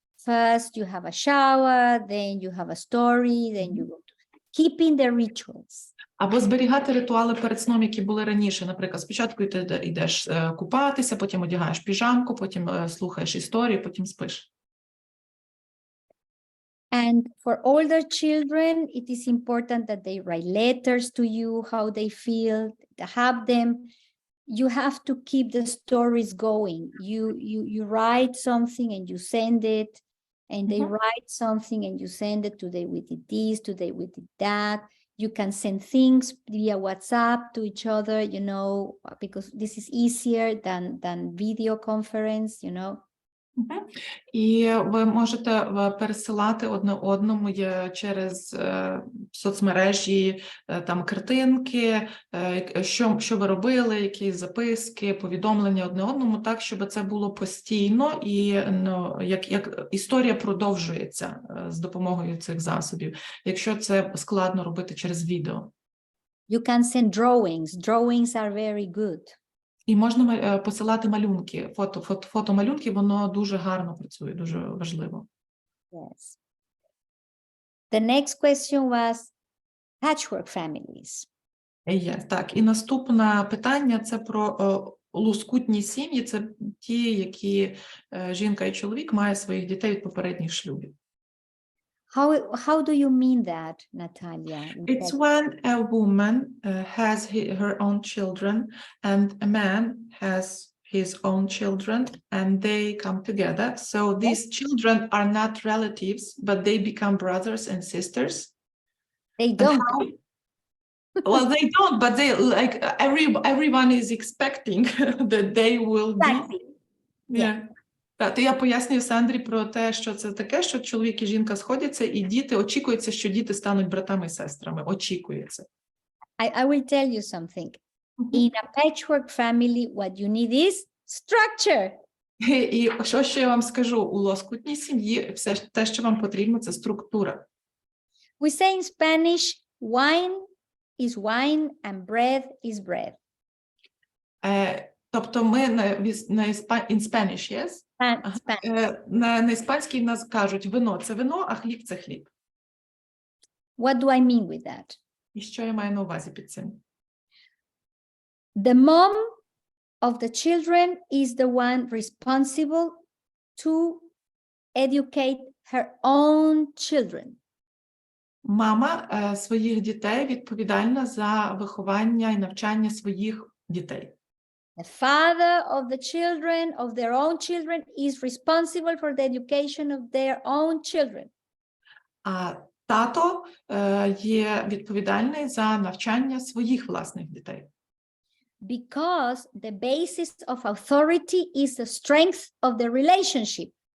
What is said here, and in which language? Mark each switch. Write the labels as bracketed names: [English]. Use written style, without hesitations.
[English] First you have a shower, then you have a story, then you go to keeping the rituals. [Ukrainian] Або зберігати ритуали перед сном, які були раніше. Наприклад, спочатку ти йдеш купатися, потім одягаєш піжамку, потім слухаєш історію, потім спиш. [English] And for older children, it is important that they write letters to you, how they feel, have them. You have to keep the stories going. You write something and you send it, and they write something and you send it. Today we did this, today we did that. You can send things via WhatsApp to each other, because this is easier than video conference, [Ukrainian] І ви можете пересилати одне одному через соцмережі, там картинки, що ви робили, якісь записки, повідомлення одне одному, так, щоб це було постійно і як історія продовжується з допомогою цих засобів, якщо це складно робити через відео. [English] You can send drawings. Drawings are very good. [Ukrainian] І можна посилати малюнки, фотомалюнки, воно дуже гарно працює, дуже важливо. [English] Yes. The next question was patchwork families. [Ukrainian] Є, так. І наступне питання – це про лоскутні сім'ї. Це ті, які жінка і чоловік мають своїх дітей від попередніх шлюбів. [English] How do you mean that, Natalia? It's when a woman has her own children and a man has his own children and they come together. So these children are not relatives, but they become brothers and sisters. They don't. Well, they don't, but they everyone is expecting that they will be. Yeah. [Ukrainian] Так, то я пояснюю Сандрі про те, що це таке, що чоловік і жінка сходяться, і очікується, що діти стануть братами і сестрами. Очікується. [English] I will tell you something. In a patchwork family, what you need is structure. [Ukrainian] І що я вам скажу? У лоскутній сім'ї все те, що вам потрібно, це структура. [English] We say in Spanish, wine is wine and bread is bread. [Ukrainian] Тобто ми [English] in Spanish, yes? [Ukrainian] На іспанській в нас кажуть, вино – це вино, а хліб – це хліб. [English] What do I mean with that? [Ukrainian] І що я маю на увазі під цим? [English] The mom of the children is the one responsible to educate her own children. [Ukrainian] Мама своїх дітей відповідальна за виховання і навчання своїх дітей. [English] The father of the children, of their own children, is responsible for the education of their own children. [Ukrainian] А тато є відповідальний за навчання своїх власних дітей. [English] Because the basis of authority is the strength of the relationship.